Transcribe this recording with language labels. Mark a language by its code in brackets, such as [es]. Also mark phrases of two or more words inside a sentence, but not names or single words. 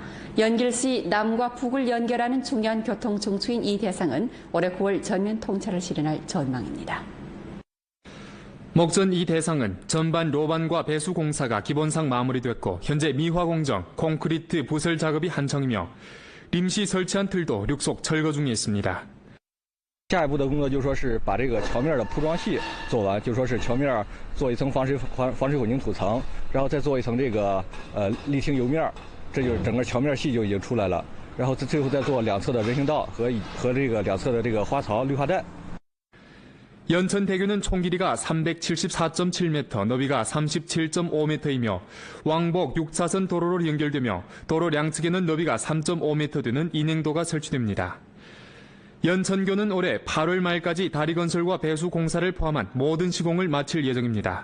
[ko] 연길시 남과 북을 연결하는 중요한 교통 중추인 이 대상은 올해 9월 전면 통찰을 실현할 전망입니다. 목전 이 대상은 전반 로반과 배수 공사가 기본상 마무리됐고 현재 미화 공정, 콘크리트 부설 작업이 한창이며 림시 설치한 틀도 륙속 철거 중에 있습니다. [zh] 下一步的工作就说是把这个桥面的铺装系做完，就说是桥面做一层防水混凝土层，然后再做一层这个沥青油面，这就是整个桥面系就已经出来了。然后最后再做两侧的人行道和这个两侧的这个花槽绿化带。 [ko] 연천대교는 총 길이가 374.7m, 너비가 37.5m이며 왕복 6차선 도로로 연결되며 도로 양측에는 너비가 3.5m 되는 인행도가 설치됩니다. 연천교는 올해 8월 말까지 다리 건설과 배수 공사를 포함한 모든 시공을 마칠 예정입니다.